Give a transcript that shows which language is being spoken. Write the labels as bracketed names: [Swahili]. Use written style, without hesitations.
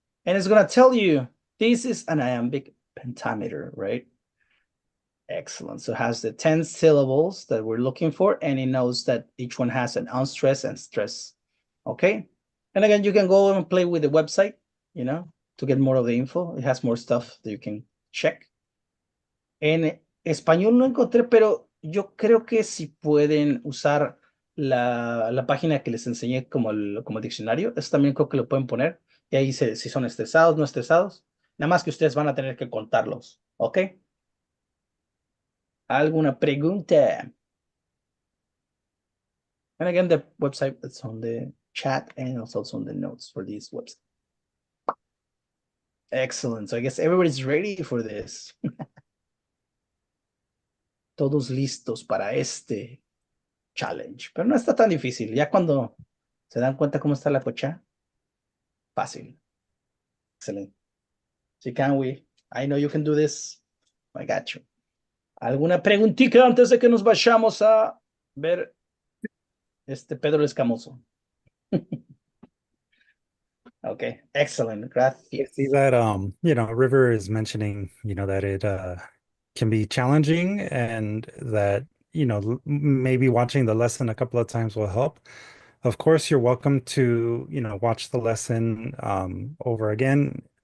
[English] And it's going to tell you this is an iambic pentameter, right? Excellent. So it has the 10 syllables that we're looking for, and it knows that each one has an unstressed and stress. Okay. And again, you can go and play with the website, to get more of the info. It has more stuff that you can check. [Spanish] En español no encontré, pero yo creo que si pueden usar la página que les enseñé como diccionario, eso también creo que lo pueden poner. Y ahí si son estresados, no estresados. Nada más que ustedes van a tener que contarlos. ¿Ok? ¿Alguna pregunta? [English] And again, the website is on the chat and also on the notes for this website. Excellent. So I guess everybody's ready for this. [Spanish] Todos listos para este challenge. Pero no está tan difícil. Ya cuando se dan cuenta cómo está la cocha, fácil. [English] Excelente. So can we? I know you can do this. I got you. [Spanish] ¿Alguna preguntita antes de que nos vayamos a ver este Pedro el Escamoso? [English] Okay, excellent. Gracias. See that River is mentioning, that it can be challenging and that, maybe watching the lesson a couple of times will help. Of course, you're welcome to, watch the lesson over again.